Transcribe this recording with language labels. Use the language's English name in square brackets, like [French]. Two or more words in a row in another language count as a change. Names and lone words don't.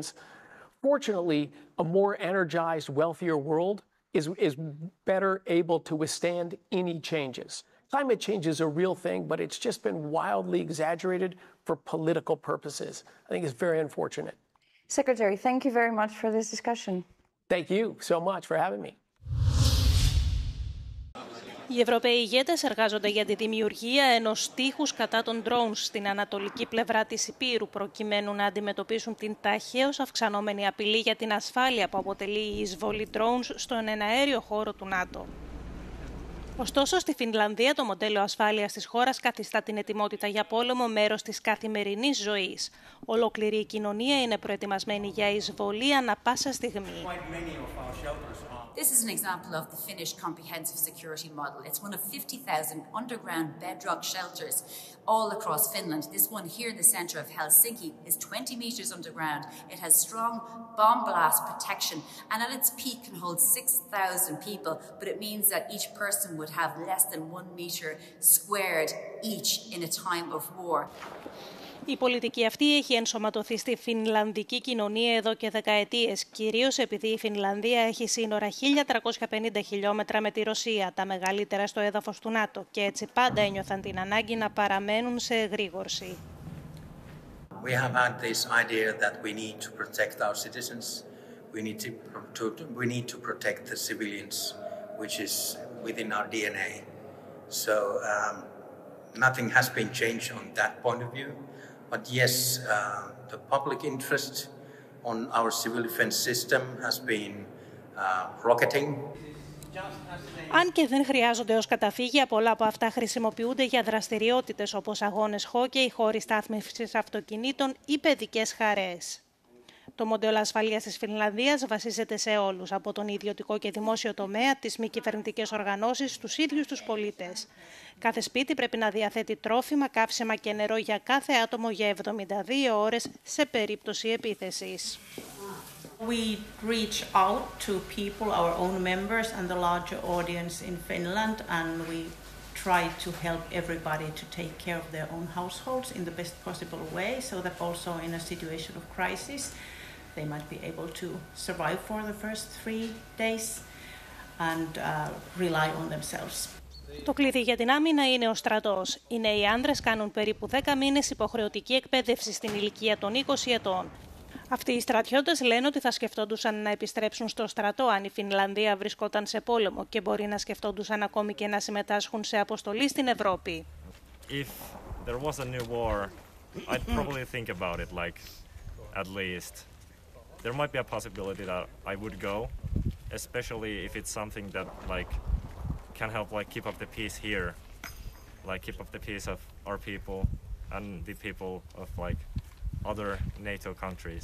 [English] Fortunately, a more energized, wealthier world is better able to withstand any changes. Climate change is a real thing, but it's just been wildly exaggerated for political purposes. I think it's very unfortunate. Secretary, thank you very much for this discussion. Thank you so much for having me. [Greek] Οι Ευρωπαίοι ηγέτες εργάζονται για τη δημιουργία ενός τείχους κατά των drones στην ανατολική πλευρά της Ηπείρου, προκειμένου να αντιμετωπίσουν την ταχαίως αυξανόμενη απειλή για την ασφάλεια που αποτελεί η εισβολή drones στον εναέριο χώρο του ΝΑΤΟ. Ωστόσο, στη Φινλανδία το μοντέλο ασφάλειας της χώρας καθιστά την ετοιμότητα για πόλεμο μέρος της καθημερινής ζωής. Ολόκληρη η κοινωνία είναι προετοιμασμένη για εισβολή ανά πάσα στιγμή. [English] This is an example of the Finnish comprehensive security model. It's one of 50,000 underground bedrock shelters all across Finland. This one here in the centre of Helsinki is 20 metres underground. It has strong bomb blast protection and at its peak can hold 6,000 people, but it means that each person would have less than 1 metre squared each in a time of war. [Greek] Η πολιτική αυτή έχει ενσωματωθεί στη φινλανδική κοινωνία εδώ και δεκαετίες, κυρίως επειδή η Φινλανδία έχει σύνορα 1.350 χιλιόμετρα με τη Ρωσία, τα μεγαλύτερα στο έδαφος του ΝΑΤΟ, και έτσι πάντα ένιωθαν την ανάγκη να παραμένουν σε εγρήγορση. [English] We have had this idea that we need to protect our citizens, we need to protect the civilians, which is within our DNA. So nothing has been changed on that point of view. But yes, the public interest on our civil defense system has been rocketing. [Greek] Αν και δεν χρειάζονται ως καταφύγια, πολλά από αυτά χρησιμοποιούνται για δραστηριότητες όπως αγώνες χόκεϊ, χώροι στάθμευσης αυτοκινήτων ή παιδικές χαρές. Το μοντέλο ασφαλείας της Φινλανδίας βασίζεται σε όλους, από τον ιδιωτικό και δημόσιο τομέα, τις μη κυβερνητικές οργανώσεις, τους ίδιους τους πολίτες. Κάθε σπίτι πρέπει να διαθέτει τρόφιμα, καύσιμα και νερό για κάθε άτομο για 72 ώρες σε περίπτωση επίθεσης. [English] We reach out to people, our own members and the larger audience in Finland, and we try to help everybody to take care of their own households in the best possible way, so that also in a situation of crisis, they might be able to survive for the first 3 days and rely on themselves. [Greek] Το κλειδί για την άμυνα είναι ο στρατός. Οι νέοι άνδρες κάνουν περίπου 10 μήνες υποχρεωτική εκπαίδευση στην ηλικία των 20 ετών. Αυτοί οι στρατιώτες λένε ότι θα σκεφτόντουσαν να επιστρέψουν στο στρατό αν η Φινλανδία βρισκόταν σε πόλεμο και μπορεί να σκεφτόντουσαν ακόμη και να συμμετάσχουν σε αποστολή στην Ευρώπη. [English] If there was a new war, I'd probably think about it, like, at least. There might be a possibility that I would go, especially if it's something that, like, can help, like, keep up the peace here, like, keep up the peace of our people and the people of, like, other NATO countries.